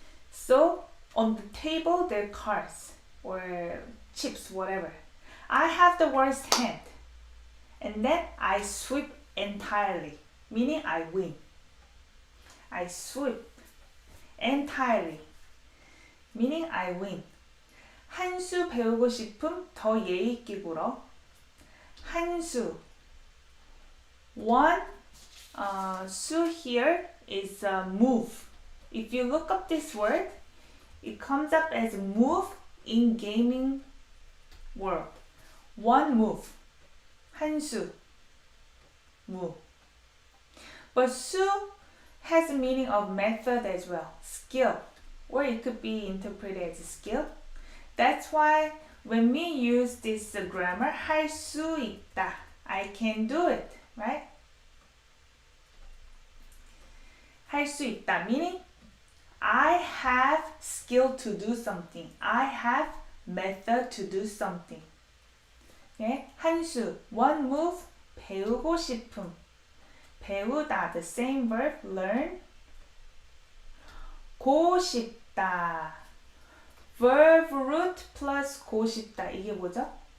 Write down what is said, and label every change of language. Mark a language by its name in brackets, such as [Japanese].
[English] So on the table there are cards or chips, whatever. I have the worst hand, and then I sweep entirely, meaning I win. I sweep entirely, meaning I win. [Korean] 한 수 배우고 싶음 더 예의 있게 굴어. [English] 한 수. One 수 here is move. If you look up this word, it comes up as move in gaming world. One move. 한 수. Move. But 수 has a meaning of method as well. Skill. Or it could be interpreted as skill. That's why when we use this grammar, 할 수 있다. I can do it. Right? 할 수 있다. Meaning, I have skill to do something. I have method to do something. [Korean] 예? 한수, [English] one move, [Korean] 배우고 싶음. [English] 배우다, the same verb, learn. [Korean] 고 싶다. [English] verb root plus 고 싶다. [Korean] 이게 뭐죠?